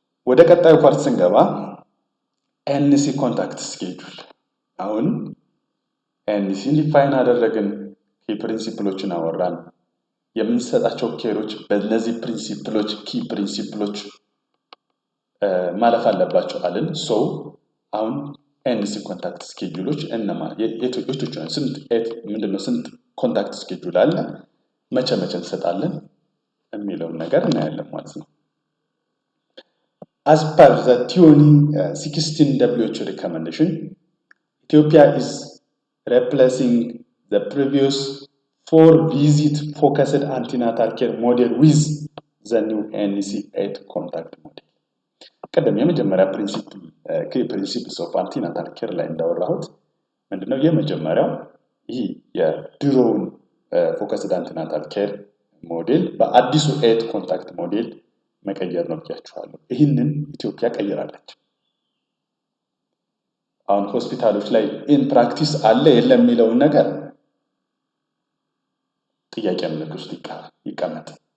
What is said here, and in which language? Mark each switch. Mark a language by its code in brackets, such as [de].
[am] ወደ ቀጣዩ ፓርት ስንገባ ኤንሲ ኮንታክት ስኬጁል። አሁን ኤንሲን ዲፋይን አደረግን፣ ኪ ፕሪንሲፕሎችን አወራን። የምንሰጣቸው ኬሮች በእነዚህ ፕሪንሲፕሎች ኪ ፕሪንሲፕሎች ማለፍ አለባቸው አለን። ሶ አሁን ኤንሲ ኮንታክት ስኬጁሎች እነማን የቶቹ ነው? ስንት ኮንታክት ስኬጁል አለ፣ መቼ እንሰጣለን የሚለውን ነገር እናያለን ማለት ነው። [en] As per the TUNI 16 WHO recommendation, Ethiopia is replacing the previous 4 visit focused antenatal care model with the new NEC 8 contact model. [am] ቀደም የመጀመሪያ ፕሪንሲፕልስ ኦፍ አንቲናታል ኬር ላይ እንዳወራሁት ምንድነው የመጀመሪያው ይህ የድሮውን ፎከስድ አንቲናታል ኬር ሞዴል በአዲሱ 8 ኮንታክት ሞዴል መቀየር ነው ብያችኋለሁ። ይህንን ኢትዮጵያ ቀይራለች። አሁን ሆስፒታሎች ላይ ኢን ፕራክቲስ አለ የለም የሚለውን ነገር ጥያቄ ምልክት ውስጥ ይቀመጥ።